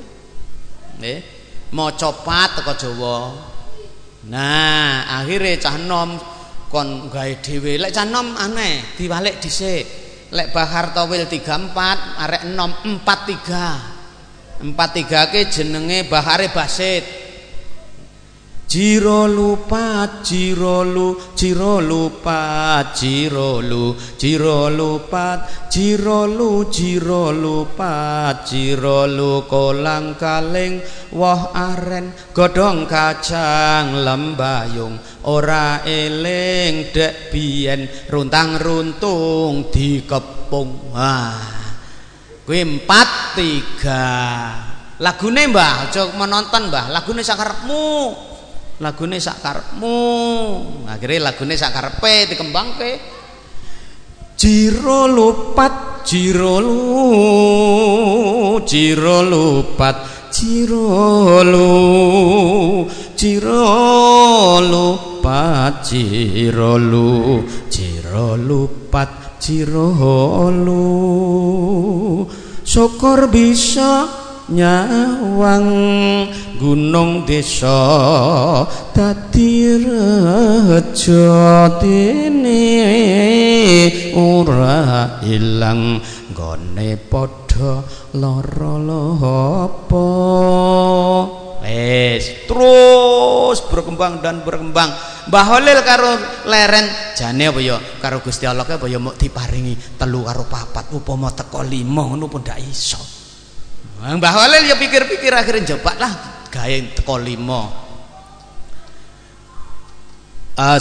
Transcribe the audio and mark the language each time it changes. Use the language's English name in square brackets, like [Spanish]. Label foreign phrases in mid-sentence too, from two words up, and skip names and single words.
[Javanese] Nggih. Maca pat teko Jawa. Nah, akhire cah nom kon gawe dhewe. Lek cah nom aneh, diwalik dhisik. Lek Bahar Towil 34, arek nom 43. 43 ke jenenge Bahare Basit. Jiro lupat, jiro lu, jiro lupat, jiro lu, jiro lupat, jiro lu, jiro lupat, jiro lu kolang kaling, woh aren, godong kacang, lembayung, ora eling dek biyen, runtang runtung dikepung. Kuwi 43. Lagune Mbah, aja menonton Mbah, lagune sakarepmu. Lagune sak karepmu. Akhire lagune sak karepe dikembangke. Jiro lupat, jiro lu, jiro lupat, jiro lu, jiro lupat, jiro lu, jiro lupat, jiro lu. Syukur bisa nyawang gunung desa dadi reja dene ora ilang gone padha lara-lara. [Indonesian] Wis terus berkembang dan berkembang. [Javanese] Mbah Holil karo leren jane apa ya karo Gusti Allah apa ya mok diparingi 3 karo 4 upama teko 5 ngono pun ndak iso. Mbah Holil ya pikir-pikir akhirnya jebak lah gawe teko 5.